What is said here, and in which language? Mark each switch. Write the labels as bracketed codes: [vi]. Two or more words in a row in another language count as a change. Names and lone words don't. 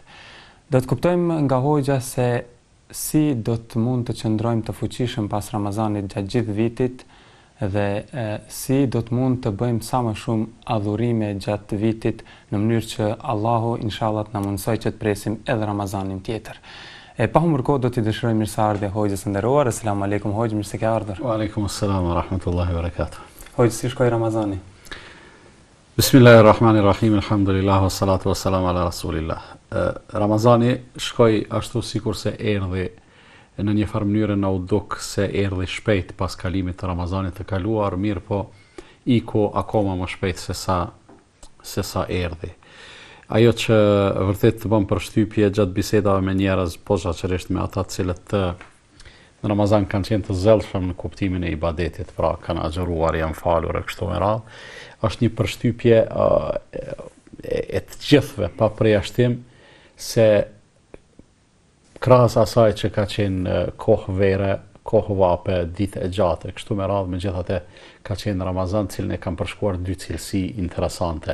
[sq] Do të kuptojmë nga hoxha se si do të mund të qëndrojmë të fuqishëm pas Ramazanit gjatë gjithë vitit dhe si do të mund të bëjmë sa më shumë adhurime gjatë vitit në mënyrë që Allahu inshallah na mundsoj që të presim edhe Ramazanin tjetër. E pa humbur kohë do t'i dëshiroj mirëseardhje hoxhës së nderuar. [ar] السلام عليكم [sq] hoxh, mirë se ke ardhur. [ar] وعليكم السلام ورحمة الله وبركاته. [sq] Hoxh, si shkoi Ramazani? [ar] بسم الله الرحمن الرحيم الحمد لله والصلاة والسلام على رسول الله. [sq] Ramazani shkoi ashtu sikur se erdhi në një farë mënyrë na u duk se erdhi shpejt pas kalimit të Ramazanit të kaluar, mirë po iku akoma më shpejt se sa erdhi. Ajo që vërtet të bëm përshtypje gjatë bisedave me njerëz, posaçërisht me ata të cilët në Ramazan kanë qenë të zellshëm në kuptimin e ibadetit, pra kanë agjëruar, janë falur e kështu me radhë, është një përshtypje e të gjithëve pa përjashtim se krahas asaj që ka qenë kohë vere, kohë vape, ditë e gjatë, kështu me radhë, megjithatë ka qenë Ramazan, cilën e kanë përshkuar dy cilësi interesante.